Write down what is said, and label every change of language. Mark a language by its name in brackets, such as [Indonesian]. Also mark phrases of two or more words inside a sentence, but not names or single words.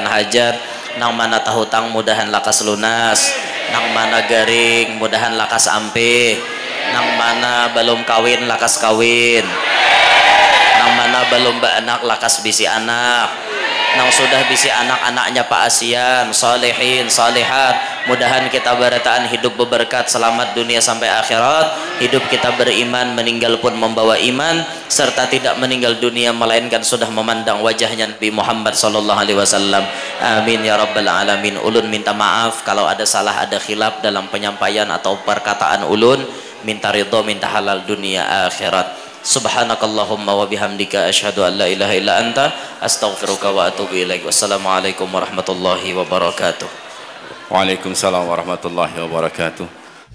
[Banjar] hajat, nang mana tahu tang mudahan lakas lunas, nang mana garing mudahan lakas ampe, nang mana belum kawin lakas kawin, nang mana belum beranak lakas bisi anak, nang sudah bisi anak-anaknya Pak Asian, salihin, salihat, mudahan kita berataan hidup berberkat selamat dunia sampai akhirat, hidup kita beriman, meninggal pun membawa iman, serta tidak meninggal dunia melainkan sudah memandang wajahnya Nabi Muhammad [Arabic] صلى الله عليه وسلم. آمين يا رب العالمين. [Banjar] Ulun minta maaf kalau ada salah, ada khilaf dalam penyampaian atau perkataan ulun, minta ridho, minta halal dunia akhirat. [Arabic] سبحانك اللهم وبحمدك أشهد أن لا إله إلا أنت أستغفرك وأتوب إليك. والسلام عليكم ورحمة الله وبركاته. وعليكم السلام ورحمة الله وبركاته.